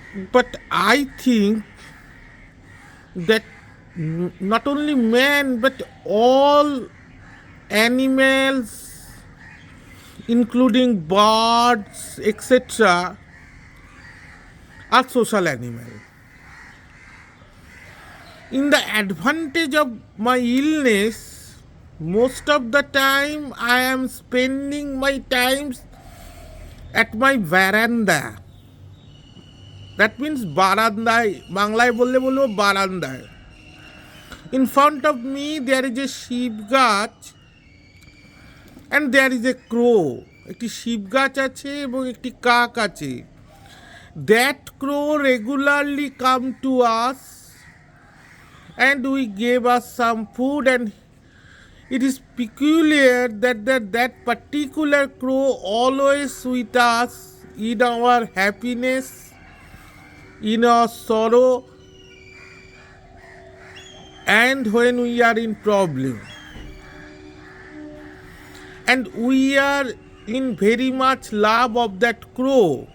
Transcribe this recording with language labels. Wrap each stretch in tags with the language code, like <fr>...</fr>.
<en>But I think that not only man but all animals, including birds, etc., are social animals. In the advantage of my illness, most of the time I am spending my times at my veranda. That means</en> <bn>বারান্দায়, বাংলায় বললে বলবো বারান্দায়.</bn> <en>In front of me there is a শিব গাছ and there is a crow.</en> <bn>একটি শিব গাছ আছে এবং একটি কাক আছে.</bn> <en>That crow regularly come to us and we gave us some food, and it is peculiar that particular crow always with us in our happiness, in our sorrow, and when we are in problem, and we are in very much love of that crow.</en>